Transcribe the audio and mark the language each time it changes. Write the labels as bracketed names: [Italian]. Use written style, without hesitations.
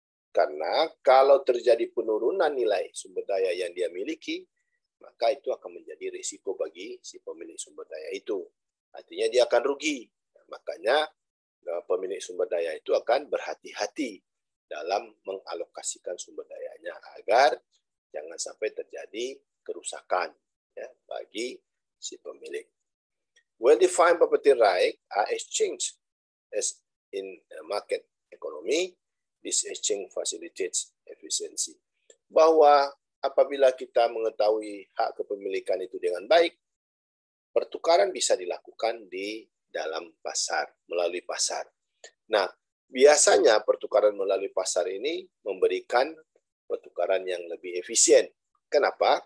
[Indonesian] Karena kalau terjadi penurunan nilai sumber daya yang dia miliki, maka itu akan menjadi risiko bagi si pemilik sumber daya itu. Artinya dia akan rugi. Makanya pemilik sumber daya itu akan berhati-hati dalam mengalokasikan sumber dayanya agar jangan sampai terjadi kerusakan ya, bagi si pemilik. [English] Well-defined property right are exchanged as in market economy. This exchange facilitates efficiency. [Indonesian] Bahwa apabila kita mengetahui hak kepemilikan itu dengan baik, pertukaran bisa dilakukan di dalam pasar, melalui pasar. Nah, biasanya pertukaran melalui pasar ini memberikan pertukaran yang lebih efisien. Kenapa?